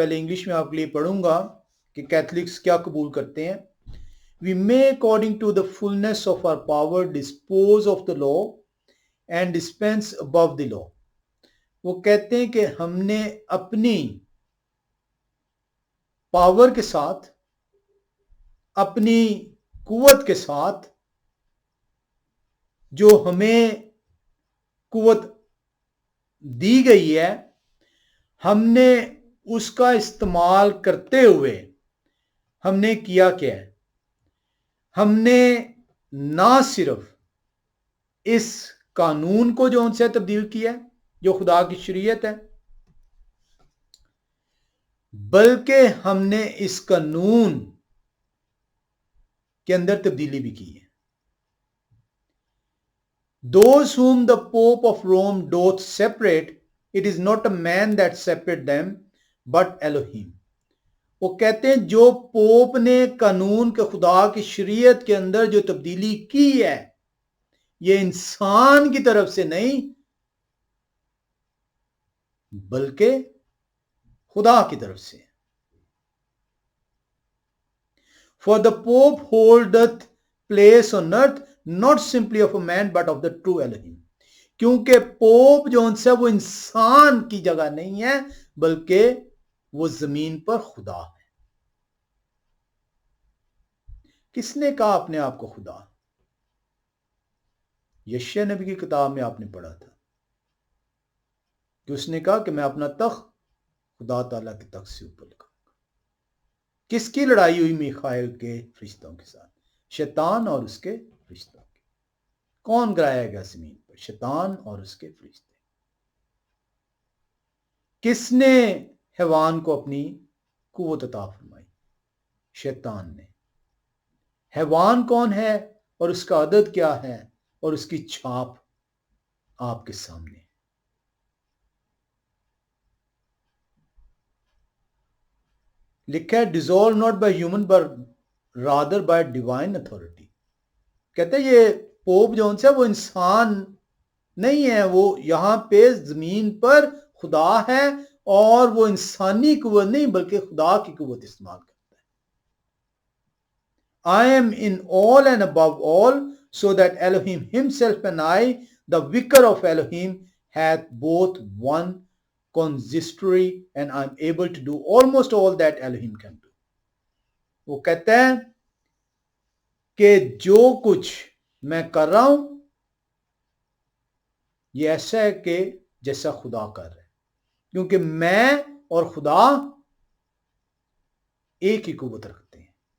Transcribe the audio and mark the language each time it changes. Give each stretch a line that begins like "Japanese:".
Urdu: پہلے انگلش میں آپ کے لیے پڑھوں گا کہ کیتھلکس کیا قبول کرتے ہیں.
English: We may according to the fullness of our power dispose of the law and dispense above the law.
Urdu: وہ کہتے ہیں کہ ہم نے اپنی پاور کے ساتھ، اپنی قوت کے ساتھ، جو ہمیں قوت دی گئی ہے، ہم نے اس کا استعمال کرتے ہوئے ہم نے کیا کیا ہے؟ ہم نے نہ صرف اس قانون کو جو ان سے تبدیل کیا ہے، جو خدا کی شریعت ہے، بلکہ ہم نے اس قانون کے اندر تبدیلی بھی کی ہے.
English: Those whom the Pope of Rome doth separate, it is not a man that separate them, but Elohim.
Urdu: وہ کہتے ہیں جو پوپ نے قانون کے خدا کی شریعت کے اندر جو تبدیلی کی ہے، یہ انسان کی طرف سے نہیں بلکہ خدا کی طرف سے.
English: For the Pope holdeth place on earth not simply of a man but of the true Elohim.
Urdu: کیونکہ پوپ جو ان سے وہ انسان کی جگہ نہیں ہے بلکہ وہ زمین پر خدا ہے. کس نے کہا اپنے آپ کو خدا؟ یشیع نبی کی کتاب میں آپ نے پڑھا تھا کہ اس نے کہا کہ میں اپنا تخت خدا تعالیٰ کے تخت سے اوپر لگاؤں گا. کس کی لڑائی ہوئی میخائیل کے فرشتوں کے ساتھ؟ شیطان اور اس کے فرشتوں کی. کون گرایا گیا زمین پر؟ شیطان اور اس کے فرشتے. کس نے حیوان کو اپنی قوت عطا فرمائی؟ شیطان نے. حیوان کون ہے اور اس کا عدد کیا ہے اور اس کی چھاپ آپ کے سامنے. لکھا ہے
English: dissolved not by human but rather by divine authority.
Urdu: کہتے ہیں یہ پوپ جون سے وہ انسان نہیں ہے، وہ یہاں پہ زمین پر خدا ہے اور وہ انسانی قوت نہیں بلکہ خدا کی قوت استعمال کرتا ہے.
English: I am in all and above all, so that Elohim himself and I, the vicar of Elohim, hath both one consistory and I am able to do almost all that Elohim can do.
Urdu: وہ کہتے ہیں کہ جو کچھ میں کر رہا ہوں یہ ایسا ہے کہ جیسا خدا کر رہا ہے، کیونکہ میں اور خدا ایک ہی قوت رکھتے ہیں.